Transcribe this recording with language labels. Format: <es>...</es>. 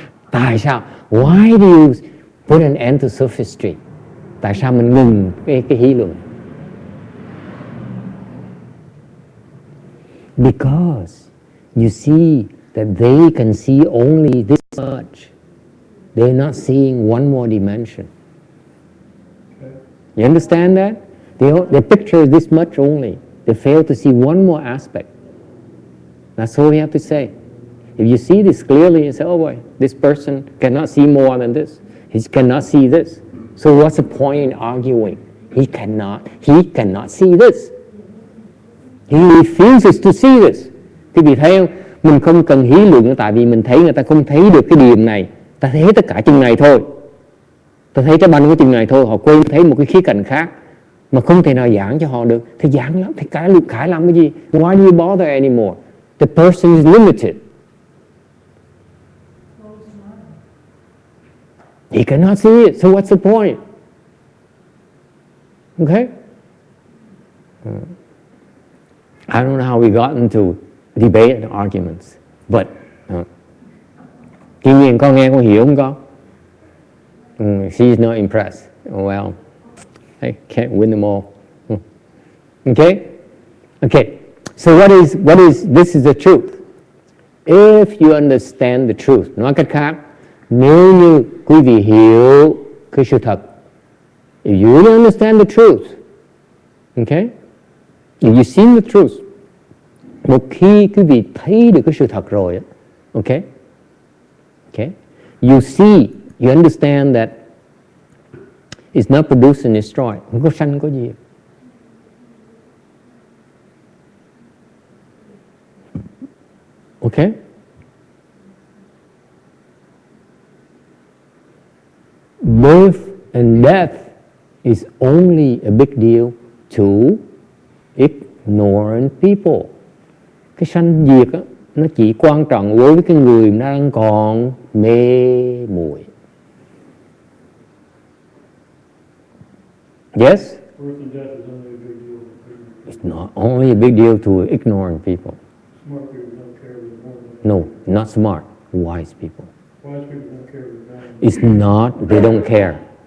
<vi>Tại sao?</vi> <en>Why do you put an end to sophistry?</en> <vi>Tại sao mình ngừng cái hí luận?</vi> <en>Because you see that they can see only this much. They're not seeing one more dimension. You understand that? They picture this much only. They fail to see one more aspect. That's all you have to say. If you see this clearly, you say, oh boy, this person cannot see more than this. He cannot see this. So what's the point in arguing? He cannot see this. He refuses to see this.</en> <vi>Thì vì thấy không? Mình không cần hí luận tại vì mình thấy người ta không thấy được cái điểm này. Ta thấy tất cả chừng này thôi. Ta thấy trái banh cái chừng này thôi. Họ quên thấy một cái khía cạnh khác mà không thể nào giảng cho họ được. Thì giảng lắm, thì cãi làm cái gì?</vi> <en>Why do you bother anymore? The person is limited. He cannot see it, so what's the point? Okay? I don't know how we got into debate and arguments, but Kim Nhiên</en> <vi>con nghe con hiểu không con?</vi> <en>She's not impressed. Oh, well, I can't win them all. Okay? Okay. So what is this is the truth. If you understand the truth,</en> <vi>nói cách khác, nếu như quý vị hiểu cái sự thật,</vi> <en>if you really understand the truth, okay? If you see the truth,</en> <vi>một khi quý vị thấy được cái sự thật rồi, okay?</vi> <en>Okay? You see, you understand that it's not produced and destroyed.</en> <vi>Không có sanh có gì.</vi> <en>Okay? Birth and death is only a big deal to ignorant people.</en> <vi>Cái sanh diệt á, nó chỉ quan trọng đối với cái người đang còn mê muội.</vi> <en>Yes? Birth and death is only a big deal. It's not only a big deal to ignorant people. Smart people don't care with more. No, not smart, wise people. Wise people don't care with that. It's not, they don't care.</en>